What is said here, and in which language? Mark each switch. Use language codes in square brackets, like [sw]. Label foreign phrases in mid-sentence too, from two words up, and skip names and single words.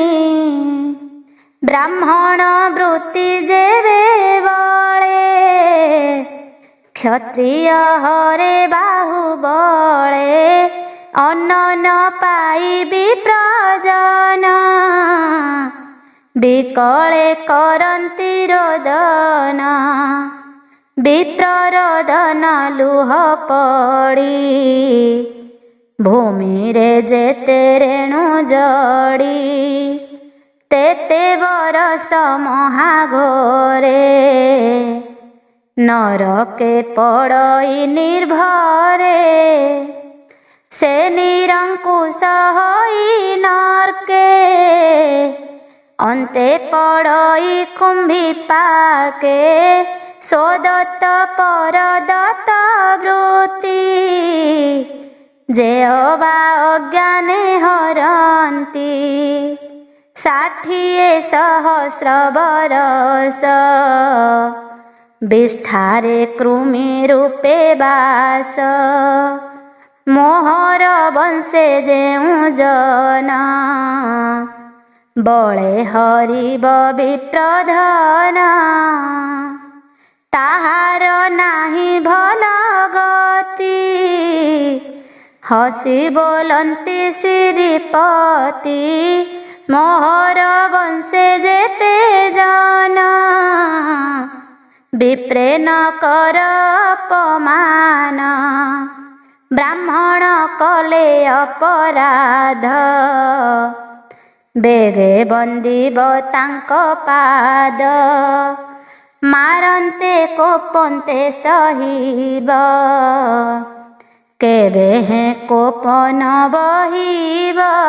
[or] ବ୍ରାହ୍ମଣ ବୃତ୍ତି ଯେବେ ବଳେ, କ୍ଷତ୍ରିୟ ହରେ ବାହୁବଳେ। ଅନ୍ନ ନ ପାଇବି ପ୍ରଜନ, ବିକଳେ କରନ୍ତି ରୋଦନ। ବିପ୍ରରୋଦନ ଲୁହ ପଡ଼ି, ଭୂମି ରେ ଯେତେ ରେଣୁ ଜଡ଼ି। ତେତେ ବରସ ମହାଘୋରେ, ନରକେ ପଡ଼ଇ ନିର୍ଭରେ। ସେ ନିରଙ୍କୁଶ ହୋଇ ନରକେ, ଅନ୍ତେ ପଡ଼ଇ କୁମ୍ଭୀ ପାକେ। ସୋଦତ୍ତ ପରଦତ୍ତ ବୃତ୍ତି, ଯେ ଅବା ଅଜ୍ଞାନେ ହରନ୍ତି। 60 ସହସ୍ର ବରସ, ବିଷ୍ଠାରେ କୃମି ରୂପେ ବାସ। ମୋହର ବଂଶେ ଯେଉ ଜନ, ବଳେ ହରିବ ବିପ୍ରଧନ। ତାହାର ନାହି ଭଲ ଗତି, ହସି ବୋଲନ୍ତି ଶ୍ରୀପତି। ମୋହର ବଂଶେ ଯେତେ ଜନ, ବିପ୍ରେ ନ କର ଅପମାନ। ବ୍ରାହ୍ମଣ କଲେ ଅପରାଧ, ବେଗେ ବନ୍ଦିବ ତାଙ୍କ ପାଦ। ମାରନ୍ତେ କୋପନ୍ତେ ସହିବ, କେବେ ହେ କୋପ ନ ବହିବ।